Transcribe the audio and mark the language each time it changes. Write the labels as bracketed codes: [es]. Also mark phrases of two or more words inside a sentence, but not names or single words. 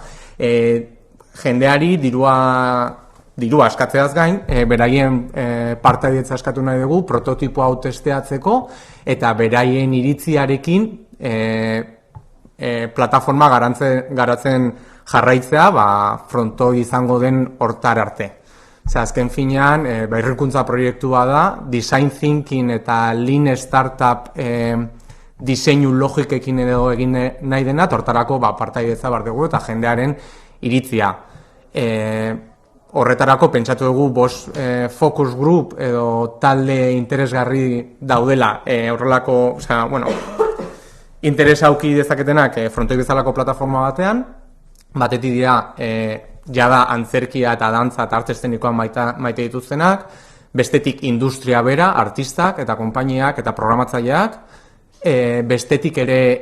[eu] Jendeari dirua eskatzeaz gain, beraien partaidetza eskatu nahi dugu, prototipo hau testeatzeko, eta beraien iritziarekin plataforma garatzen jarraitzea, frontoi izango den hortar arte. Azken finean, berrikuntza proiektua da, [en] design thinking [eu] eta [en] lean startup [eu] diseinu logikekin edo egin nahi dena, hortarako partaidetza behar dugu eta jendearen iritzia. Horretarako pentsatu dugu [en] focus group [eu] edo talde interesgarri daudela horrelako, interesa auki dezaketenak frontoi bezalako plataforma batean, batetik dira jada antzerkia eta dantza eta arte eszenikoan maite dituztenak, bestetik industria bera, artistak eta konpainiak eta programatzaileak, bestetik ere